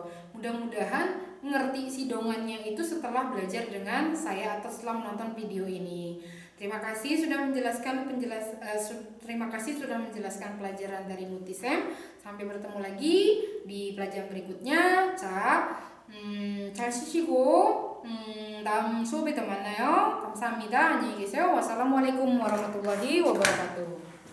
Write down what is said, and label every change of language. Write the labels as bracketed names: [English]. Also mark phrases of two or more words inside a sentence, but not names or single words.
[Indonesian] Mudah-mudahan ngerti si dongannya itu setelah belajar dengan saya atau setelah menonton video ini. Terima kasih sudah menjelaskan pelajaran dari Mutisem. Sampai bertemu lagi di pelajaran berikutnya. [Korean] 잘 쉬시고 다음 수업에 더 만나요. 감사합니다. 안녕히 계세요. [Arabic] والسلام عليكم ورحمة الله وبركاته.